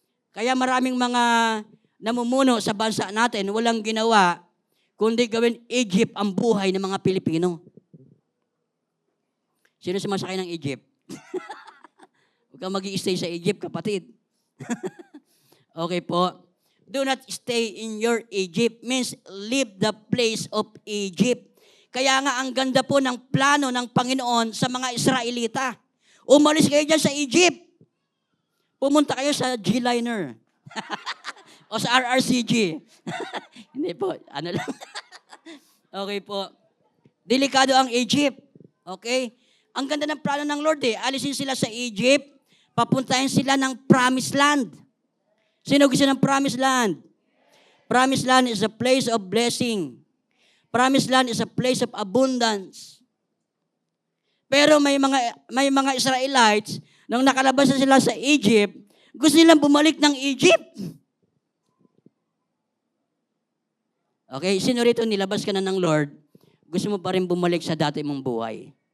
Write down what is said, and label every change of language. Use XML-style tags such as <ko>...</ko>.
<tl>Kaya maraming mga namumuno sa bansa natin, walang ginawa, kundi gawin Egypt ang buhay ng mga Pilipino. Sino sumasakay ng Egypt? Huwag kang mag-i-stay sa Egypt, kapatid. Okay po.</tl> <en>Do not stay in your Egypt means leave the place of Egypt.</en> <tl>Kaya nga ang ganda po ng plano ng Panginoon sa mga Israelita. Umalis kayo dyan sa Egypt. Pumunta kayo sa G-Liner. O sa RRCG. Hindi po, ano lang. Okay po. Delikado ang Egypt. Okay? Ang ganda ng plano ng Lord eh. Alisin sila sa Egypt, papuntahin sila ng Promised Land. Sino gusto ng Promised Land?</tl> <en>Promised Land is a place of blessing. Promised Land is a place of abundance.</en> <tl>Pero may mga Israelites, nung nakalabas na sila sa Egypt, gusto nilang bumalik ng Egypt. Okay, sino rito nilabas ka na ng Lord, gusto mo pa rin bumalik sa dati mong buhay?</tl>